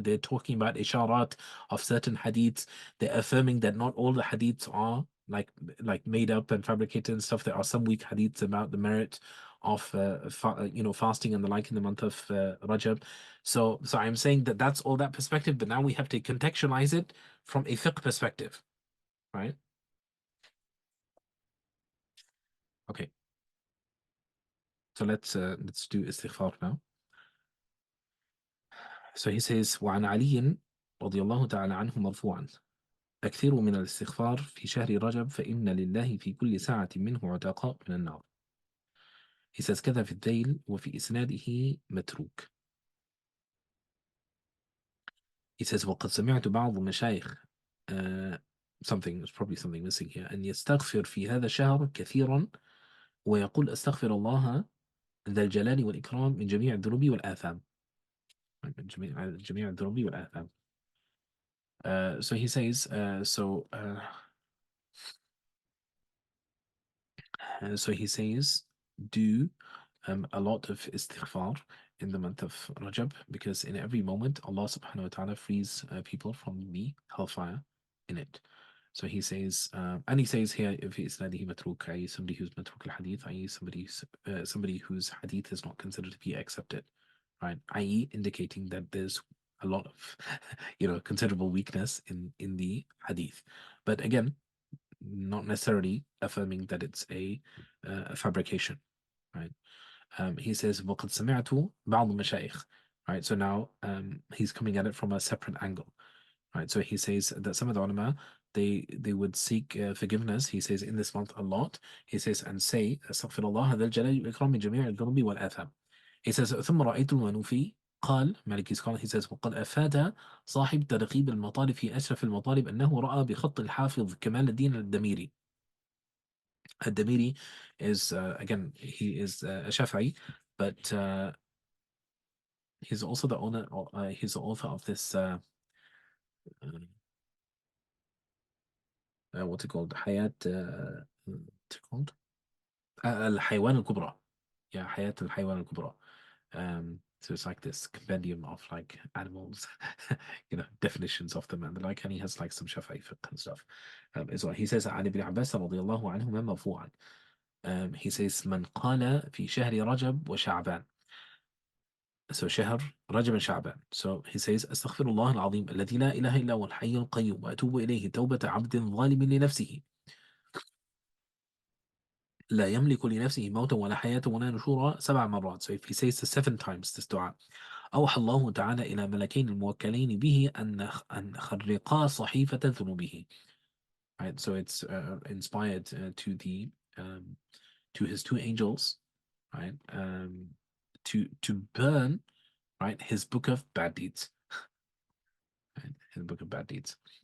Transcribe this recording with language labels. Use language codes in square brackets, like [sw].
[en] They're talking about isharat of certain hadiths. They're affirming that not all the hadiths are like made up and fabricated and stuff. There are some weak hadiths about the merit of fasting and the like in the month of Rajab. So I'm saying that that's all that perspective, but now we have to contextualize it from a fiqh perspective, right? Okay. So let's do istighfar now. So he says, [ar] وعن علي رضي الله تعالى عنه مرفوعا أكثروا من الاستغفار في شهر رجب فإن لله في كل ساعة منه عتقاء من النار. [en] He says [ar] كذا في الذيل وفي إسناده متروك. [en] He says [ar] وقد سمعت بعض المشايخ [en] something, there's probably something missing here, [ar] أن يستغفر في هذا الشهر كثيرا ويقول أستغفر الله ذا الجلال والإكرام من جميع الذنوب والآثام. من جميع الذنوب والآثام. [en] So he says, so he says, do a lot of istighfar in the month of Rajab, because in every moment Allah subhanahu wa ta'ala frees people from the hellfire in it. So he says, and he says here, if he is matruk, i.e. somebody who's matruk al-hadith, i.e. somebody whose hadith is not considered to be accepted, right? i.e. indicating that there's a lot of, considerable weakness in the hadith. But again, not necessarily affirming that it's a fabrication, right? He says [ar] وقد سمعت بعض المشايخ, [en] right? So now he's coming at it from a separate angle, right? So he says that some of the ulama, they would seek forgiveness, he says, in this month a lot. He says, and say [ar] أستغفر الله ذا الجلال والإكرام من جميع الذنوب والآثام. [en] He says [ar] ثم رأيت المنوفي قال مالكي قال, he says وقد أفاد صاحب ترغيب المطالب في أشرف المطالب أنه رأى بخط الحافظ كمال الدين الدميري. الدميري [en] is again, he is a Shafi'i, but he's also the owner, he's the author of this what's it called, Hayat what's it called, الحيوان الكبرى. Yeah, [ar] حياة الحيوان الكبرى. [en] So it's like this compendium of like animals, definitions of them and the like, and he has like some Shafi'i fiqh and stuff as well. He says [ar] عن ابن عباس رضي الله عنهما مرفوعا. He says من قال في شهر رجب وشعبان. [en] So [ar] شهر رجب وشعبان. So he says أستغفر الله العظيم الذي لا إله إلا هو الحي القيوم وأتوب إليه توبة عبد ظالم لنفسه لا يملك لنفسه موتا ولا حياة ولا نشورا 7 مرات. [en] So if he says this 7 times, this dua, [ar] أوحى الله تعالى إلى ملكين الموكلين به أن خرقا صحيفة ذنوبه. [en] Right, so it's inspired to his 2 angels, right, to burn, right, his book of bad deeds, right, his book of bad deeds.